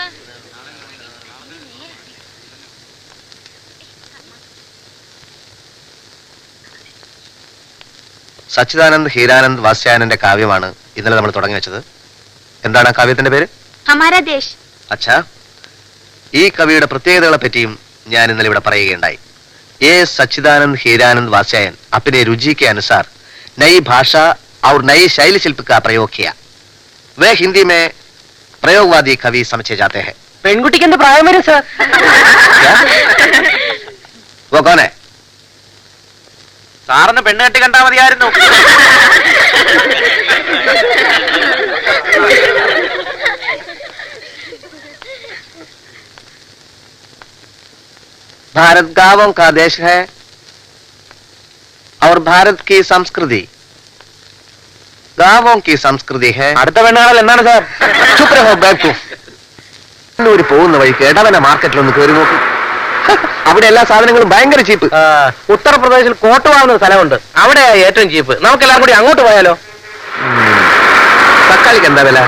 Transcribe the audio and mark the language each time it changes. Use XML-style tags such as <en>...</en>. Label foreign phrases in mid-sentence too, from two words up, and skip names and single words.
<ml>സച്ചിദാനന്ദ് ഹീരാനന്ദ് വാസ്യാനന്റെ കാവ്യമാണ് ഇന്നലെ നമ്മൾ തുടങ്ങി വെച്ചത്. എന്താണ് ആ കാവ്യത്തിന്റെ പേര്? ഹമാരാ ദേശ്. അച്ഛാ, ഈ കവിയുടെ പ്രത്യേകതകളെ പറ്റിയും ഞാൻ ഇന്നലെ ഇവിടെ പറയുകയുണ്ടായി.</ml> <hi>ये सच्चिदानंद हीरानंद वास्यायन अपने रुचि के अनुसार नई भाषा और नई शैली शिल्प का प्रयोग किया. वे हिंदी में प्रयोगवादी कवि समझे जाते हैं.</hi> <ml>പെൺകുട്ടിക്ക് എന്ത് പ്രായം വരും സാർ?</ml> <hi>वो कौन है?</hi> <ml>സാറിന് പെണ്ണ് കെട്ടി കണ്ടാ മതിയായിരുന്നു.</ml> <hi>भारत गांवों का देश है और भारत की संस्कृति गांवों की संस्कृति है.</hi> <ml>അടുത്ത പെണ്ണുകാണൽ എന്താണ് സാർ?</ml> <hi>चुप रहो बेवकूफ़.</hi> <ml>കണ്ണൂര് പോകുന്ന വഴിക്ക് ഇടവന മാർക്കറ്റിലൊന്ന് കയറി നോക്കി. അവിടെ എല്ലാ സാധനങ്ങളും ഭയങ്കര ചീപ്പ്. ഉത്തർപ്രദേശിൽ കോട്ടുവാകുന്ന സ്ഥലമുണ്ട്, അവിടെയാ ഏറ്റവും ചീപ്പ്. നമുക്കെല്ലാം കൂടി അങ്ങോട്ട് പോയാലോ? തക്കാളിക്ക് എന്താ വില?</ml>